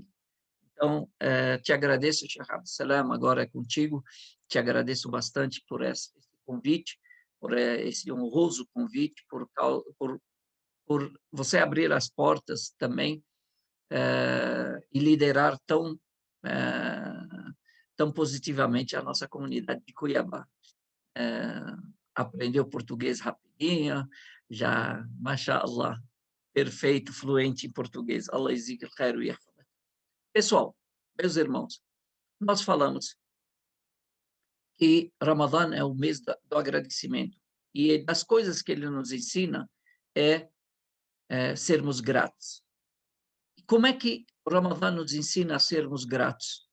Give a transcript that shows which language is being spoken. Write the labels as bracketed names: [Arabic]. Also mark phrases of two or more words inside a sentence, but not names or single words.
[Portuguese] Então, te agradeço, Sheikh Abdul Salam, agora é contigo, te agradeço bastante por esse convite, por esse honroso convite, por você abrir as portas também e liderar tão positivamente a nossa comunidade de Cuiabá. Aprendeu português rapidinho, já, mashallah, perfeito, fluente em português. [Arabic] الله يزيد الخير ويحفظ. [Portuguese] Pessoal, meus irmãos, nós falamos que Ramadã é o mês do agradecimento e das coisas que ele nos ensina é sermos gratos. E como é que o Ramadã nos ensina a sermos gratos?